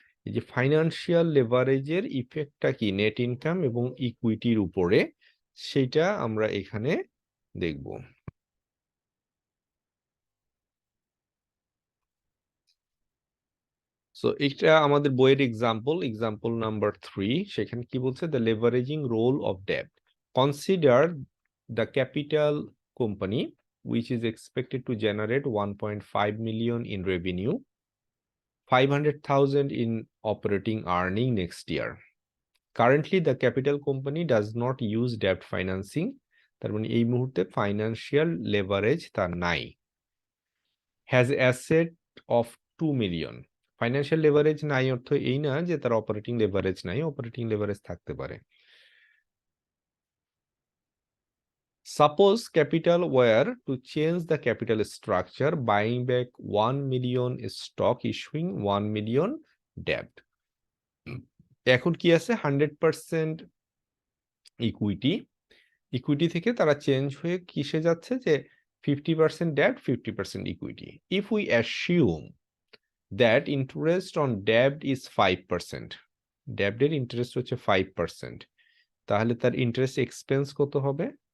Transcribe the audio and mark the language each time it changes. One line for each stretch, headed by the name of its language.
Bangla: এই যে ফাইন্যান্সিয়াল লেভারেজের ইফেক্টটা কি নেট ইনকাম এবং ইকুইটির উপরে, সেটা আমরা এখানে দেখব। সো এটা আমাদের বইয়ের এক্সাম্পল নাম্বার 3। সেখানে কি বলছে,
English: The leveraging role of debt, consider the capital company which is expected to generate 1.5 million in revenue, 500,000 in operating earning next year. Currently the capital company does not use debt financing,
Bangla: তার মানে এই মুহূর্তে financial leverage তার নাই।
English: has asset of 2 million,
Bangla: financial leverage নাই অর্থ এই না যে তার অপারেটিং লেভারেজ নাই, অপারেটিং লেভারেজ থাকতে পারে।
English: Suppose capital were to change the capital structure, buying back 1 million stock, issuing 1 million debt.
Bangla: এখন কি আছে 100% ইকুইটি, ইকুইটি থেকে তারা চেঞ্জ হয়ে কিসে যাচ্ছে যে 50% debt 50% equity.
English: If we assume that interest on debt is 5%,
Bangla: debt এর ইন্টারেস্ট হচ্ছে 5%, তাহলে তার ইন্টারেস্ট এক্সপেন্স কত হবে?